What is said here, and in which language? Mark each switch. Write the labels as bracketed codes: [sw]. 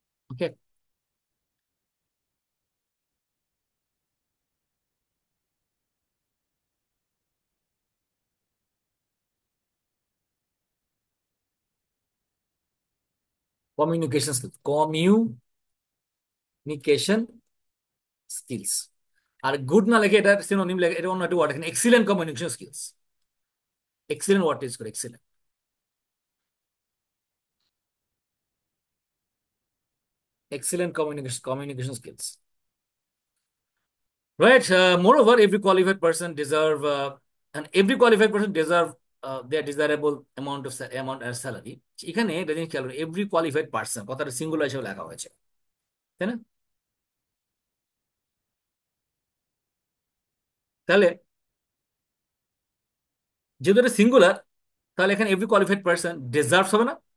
[en] Okay, communication skills, communication skills. [bn] আর good না লেখে এটা সিনোনিম লেখে, এটা অন্য একটা ওয়ার্ড, এখানে [en] excellent communication skills, [bn] excellent word use করে, excellent, excellent communication skills. [en] Right. Moreover, every qualified person deserve, and every qualified person deserve their desirable amount as salary. [bn] এখানে এটা জিনিস খেয়াল করুন, এভরি কোয়ালিফাইড পার্সন কথাটা সিঙ্গুলার হিসেবে লেখা হয়েছে, তাই না? তাহলে যেহেতু এটা সিঙ্গুলার, তাহলে এখানে [en] every qualified person deserves [bn] হবে না?